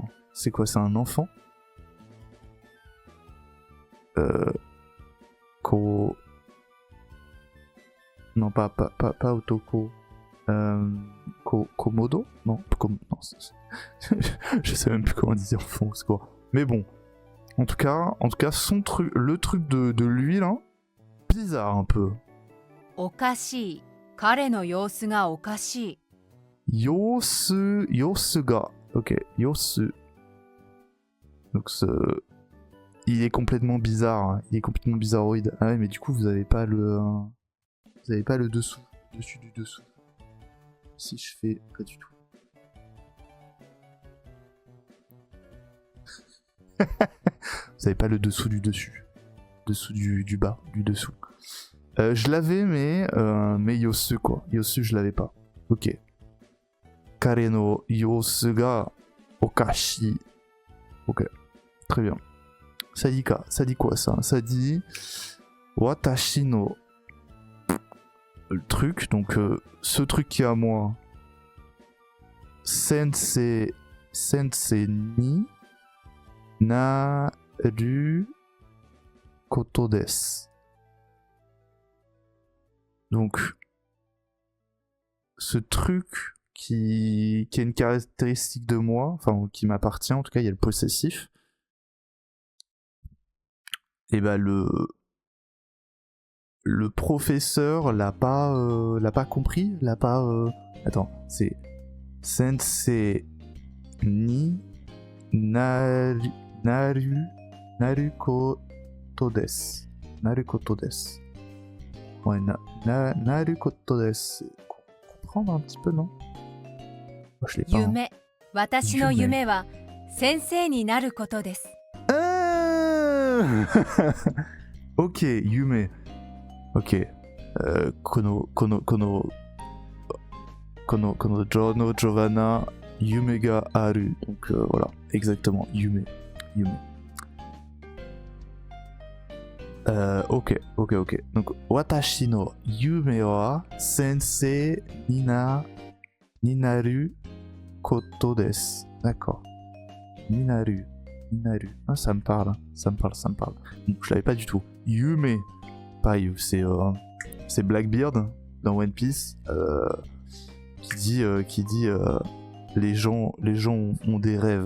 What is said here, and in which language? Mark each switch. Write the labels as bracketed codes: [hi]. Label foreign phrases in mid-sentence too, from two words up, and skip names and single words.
[fr] C'est quoi? C'est un enfant? Non, pas Otoko. Komodo? Non, je sais même plus comment dire enfant, c'est quoi. Mais bon. En tout cas, le truc de lui là, bizarre un peu. [ja] おかしい。彼の様子がおかしい. 様子が。Ok、様子. [fr] Donc il est complètement bizarre, hein. Il est complètement bizarroïde. Ah ouais, mais du coup vous avez pas le dessous, dessus du dessous. Si je fais pas du tout. Vous avez pas le dessous du dessus, dessous du bas, du dessous. Je l'avais mais Yosu quoi. Yosu je l'avais pas. Ok. [ja] 彼の様子がおかしい. [fr] Ok. Très bien. Ça dit quoi ça? Ça dit [ja] 私の [fr] le truc, donc ce truc qui est à moi. [ja] 先生になることです. [fr] Donc ce truc qui a une caractéristique de moi, enfin qui m'appartient, en tout cas il y a le possessif. Et bah le professeur l'a pas compris, attends, c'est [ja] 先生になることです. なることです. Ouais, なることです. [fr] Comprendre un petit peu, non? Moi, je l'ai pas. Yume. [ja] 私の夢は先生になることです. [fr] Ok, Yume. [ja] Ok. Kono Jono Giovanna Yume ga aru. [fr] Donc voilà, exactement, Yume. Ok. [ja] Donc 私の夢は先生になることです. [fr] D'accord. Ninaru. Ah, ça me parle. Bon, je l'avais pas du tout. Yume. Pareil, c'est Blackbeard dans One Piece qui dit les gens ont des rêves.